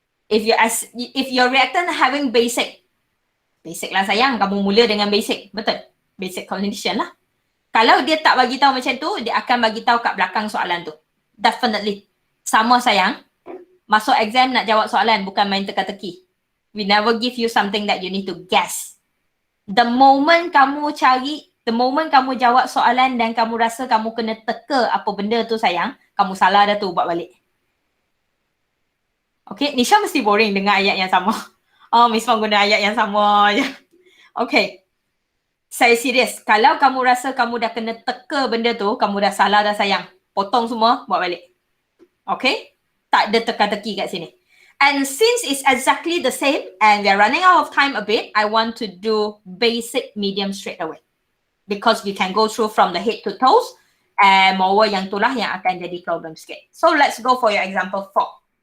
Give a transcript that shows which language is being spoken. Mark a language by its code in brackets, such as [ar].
[en] If your reactant having basic lah sayang, [ms] kamu mula dengan basic, betul? [en] Basic condition lah. [ms] Kalau dia tak bagi tahu macam tu, dia akan bagi tahu kat belakang soalan tu. Definitely. Sama sayang. Masuk exam nak jawab soalan, bukan main teka-teki. [en] We never give you something that you need to guess. The moment [ms] kamu jawab soalan dan kamu rasa kamu kena teka apa benda tu sayang, kamu salah dah tu, buat balik. Okay, Nisha mesti boring dengar ayat yang sama. Oh, Miss Fong guna ayat yang sama je. Okay. Saya serius. Kalau kamu rasa kamu dah kena teka benda tu, kamu dah salah dah sayang. Potong semua, buat balik. Okay? Tak ada teka-teki kat sini. [en] And since it's exactly the same and we are running out of time a bit, I want to do basic medium straight away. Because we can go through from the head to toes and more [ms] yang itulah yang akan jadi problem sikit. [en] So let's go for your example 4.